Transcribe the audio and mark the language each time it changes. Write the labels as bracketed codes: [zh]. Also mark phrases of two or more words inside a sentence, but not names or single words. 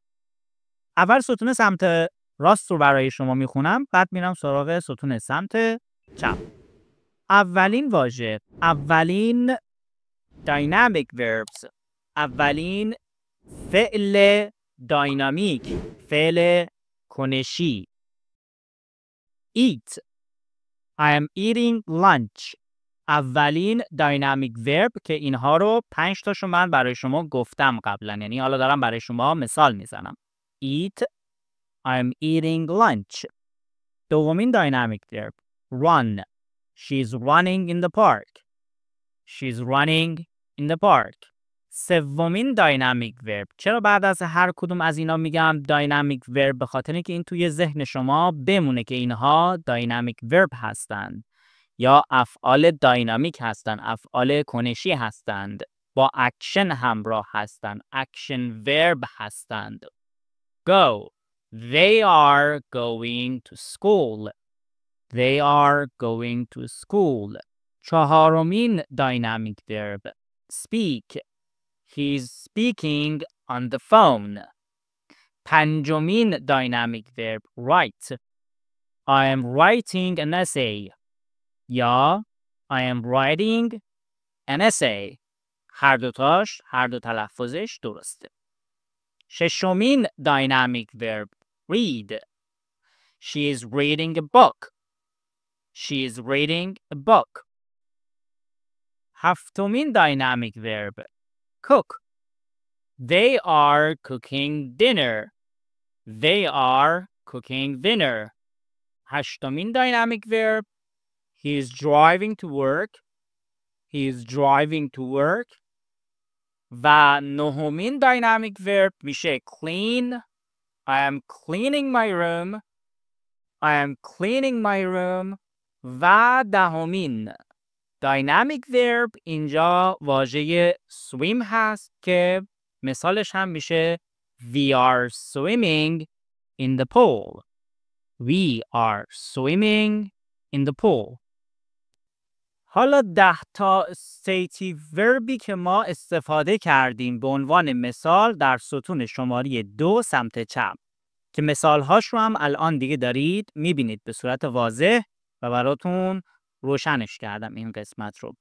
[fa] اول ستون سمت راست رو برای شما میخونم، بعد میرم سراغ ستون سمت چپ. اولین واژه، اولین [en] dynamic verbs، [fa] اولین فعل داینامیک، فعل کنشی. [en] eat. I am eating lunch. [fa] اولین [en] dynamic verb [fa] که اینها رو 5 تاشو من برای شما گفتم قبلا، یعنی حالا دارم برای شما مثال میزنم. [en] eat. I am eating lunch. دومین dynamic verb run. She's running in the park. She's running in the park. [fa] سومین [en] dynamic verb. [fa] چرا بعد از هر کدوم از اینا میگم [en] dynamic verb؟ [fa] به خاطر اینکه این توی ذهن شما بمونه که اینها [en] dynamic verb [fa] هستند یا افعال داینامیک هستند، افعال کنشی هستند، با اکشن همراه هستند، [en] action verb [fa] هستند. [en] Go. They are going to school. They are going to school. چهارمین dynamic verb speak. He's speaking on the phone. پنجمین dynamic verb write. I am writing an essay. یا I am writing an essay. [fa] هر دو تلفظش درسته. [en] ششمین dynamic verb read. She is reading a book. She is reading a book. هفتمین dynamic verb cook. They are cooking dinner. They are cooking dinner. هشتمین dynamic verb he is driving to work. He is driving to work. [fa] و نهمین [en] dynamic verb [fa] میشه clean. [en] I am cleaning my room. I am cleaning my room. [fa] و دهمین [en] dynamic verb [fa] اینجا واژه swim هست که مثالش هم میشه [en] we are swimming in the pool. We are swimming in the pool. [fa] حالا 10 تا [en] stative verbی [fa] که ما استفاده کردیم به عنوان مثال در ستون شماره 2 سمت چپ که مثالهاش رو هم الان دیگه دارید میبینید به صورت واضح و براتون روشنش کردم این قسمت رو.